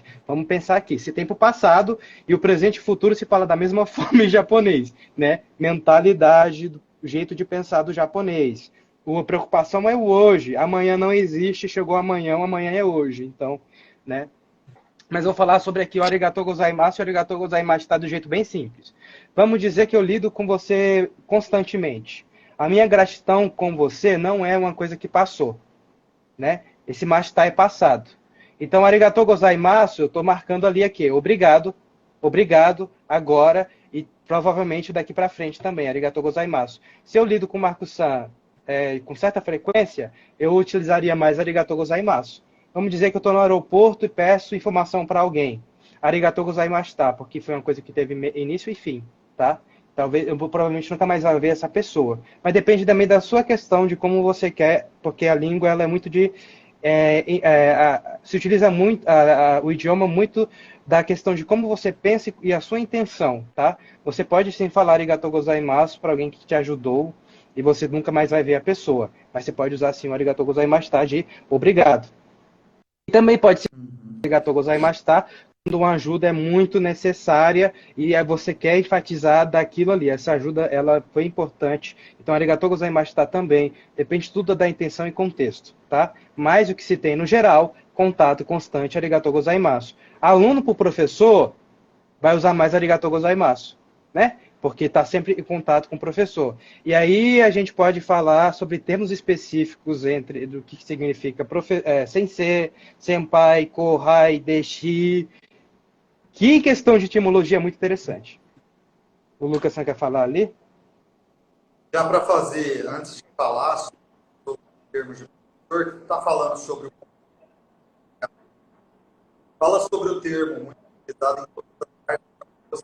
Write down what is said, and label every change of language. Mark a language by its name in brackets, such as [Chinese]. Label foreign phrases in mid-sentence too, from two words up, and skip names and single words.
[Portuguese] Vamos pensar aqui, se tem para o passado e o presente e o futuro se fala da mesma forma em japonês, né? Mentalidade, o jeito de pensar do japonês. A preocupação é o hoje. Amanhã não existe, chegou amanhã, o amanhã é hoje. Então, né? Mas eu vou falar sobre aqui o [Japanese] ありがとうございます. [Portuguese] O [Japanese] ありがとうございます [Portuguese] está do jeito bem simples. Vamos dizer que eu lido com você constantemente. A minha gratidão com você não é uma coisa que passou, né? Esse mashita é passado. Então, [Japanese] ありがとうございます, [Portuguese] eu estou marcando ali aqui, obrigado, agora e provavelmente daqui para frente também, [Japanese] ありがとうございます. [Portuguese] Se eu lido com o Marco-san com certa frequência, eu utilizaria mais [Japanese] ありがとうございます. [Portuguese] Vamos dizer que eu estou no aeroporto e peço informação para alguém. [Japanese] ありがとうございました, [Portuguese] porque foi uma coisa que teve início e fim, tá? Talvez, eu provavelmente nunca mais vai ver essa pessoa. Mas depende também da sua questão, de como você quer, porque a língua ela é muito de... se utiliza muito o idioma muito da questão de como você pensa e a sua intenção, tá? Você pode sim falar [Japanese] ありがとうございます [Portuguese] para alguém que te ajudou e você nunca mais vai ver a pessoa. Mas você pode usar sim o [Japanese] ありがとうございました [Portuguese] de obrigado. E também pode ser [Japanese] ありがとうございました [Portuguese] quando uma ajuda é muito necessária e você quer enfatizar daquilo ali. Essa ajuda ela foi importante. Então, [Japanese] ありがとうございました também. [Portuguese] Depende tudo da intenção e contexto, tá? Mas o que se tem no geral, contato constante, [Japanese] ありがとうございます. [Portuguese] Aluno para o professor vai usar mais [Japanese] ありがとうございます, [Portuguese] né? Porque está sempre em contato com o professor. E aí a gente pode falar sobre termos específicos do que significa sensei, senpai, kohai, deshi, que em questão de etimologia é muito interessante. O Lucas quer falar ali? Já para fazer, antes de falar sobre o termo de professor, que está falando sobre fala sobre o termo muito utilizado em todas as partes.